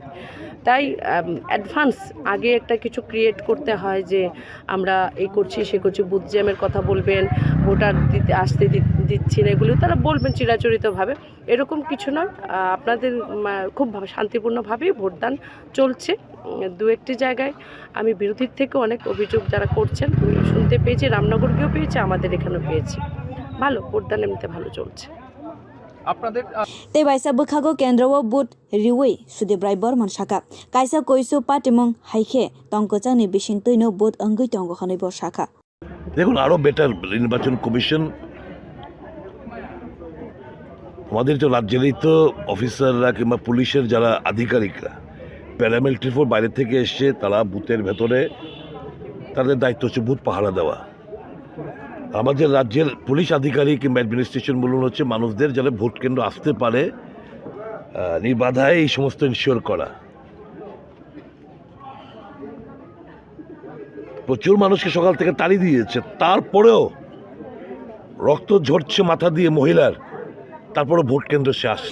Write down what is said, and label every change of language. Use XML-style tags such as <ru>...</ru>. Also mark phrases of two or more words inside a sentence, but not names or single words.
<bn>তাই অ্যাডভান্স আগে একটা কিছু ক্রিয়েট করতে হয় যে আমরা এই করছি সে করছি,</bn> <en>booth jam</en> <bn>কথা বলবেন, ভোটার আসতে দিচ্ছি না, এগুলো তারা বলবেন চিরাচরিতভাবে, এরকম কিছু নয়। আপনাদের খুব শান্তিপূর্ণভাবেই ভোটদান চলছে। দু একটি জায়গায় আমি বিরোধীর থেকে অনেক অভিযোগ যারা করছেন শুনতে পেয়েছি, রামনগরকেও পেয়েছি, আমাদের এখানেও পেয়েছি। ভালো ভোটদান এমনিতে ভালো চলছে। আপনাদের</bn> <trp>ते बाइसा बुखागो केन्द्र व बुट रिवै सुदेब्राय बर्मन शाखा काइसा कोइसु पाटिमंग हाइखे तंकचांनि बिसिं तैनो बुट अंगै तंग हनैब शाखा।</trp> <bn>দেখুন আরো বেটার নির্বাচন কমিশন, আমাদের তো রাজ্যেরই তো অফিসাররা কিংবা পুলিশের যারা আধিকারিকরা</bn> <en>paramilitary force</en> <bn>বাইরে থেকে এসছে, তারা বুথের ভেতরে তাদের দায়িত্ব হচ্ছে বুথ পাহারা দেওয়া। আমাদের রাজ্যের পুলিশ আধিকারিক কিংবা অ্যাডমিনিস্ট্রেশন বলুন হচ্ছে মানুষদের যারা ভোট কেন্দ্র আসতে পারে নির্বাধায় এই সমস্ত ইনশিওর করা। প্রচুর মানুষকে সকাল থেকে তাড়ি দিয়েছে, তারপরেও রক্ত ঝরছে মাথা দিয়ে মহিলার, তারপরে ভোট কেন্দ্র সে আসে।</bn>